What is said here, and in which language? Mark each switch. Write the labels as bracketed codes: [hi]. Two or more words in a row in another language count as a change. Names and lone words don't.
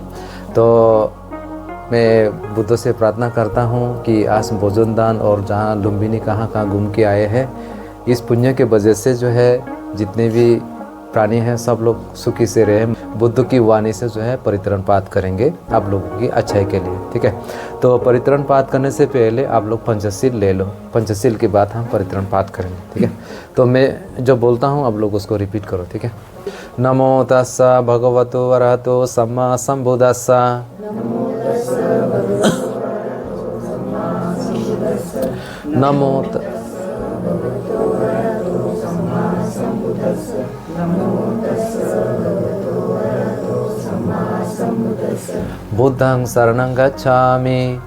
[hi] तो मैं बुद्ध से प्रार्थना करता हूँ कि आज भोजन दान और जहाँ लुम्बिनी कहाँ घूम के आए हैं, इस पुण्य के वजह से जो है जितने भी प्राणी हैं सब लोग सुखी से रहे। बुद्ध की वाणी से जो है परित्रण पाठ करेंगे आप लोगों की अच्छाई के लिए, ठीक है। तो परित्रण पाठ करने से पहले आप लोग पंचशील ले लो। पंचशील के बाद हम परित्रण पाठ करेंगे, ठीक है। तो मैं जो बोलता हूँ आप लोग उसको रिपीट करो, ठीक है। [pi] नमो तस्सा भगवतो अरहतो सम्मा सम्बुद्धस्सा। नमो बुद्धं शरणं गच्छामि,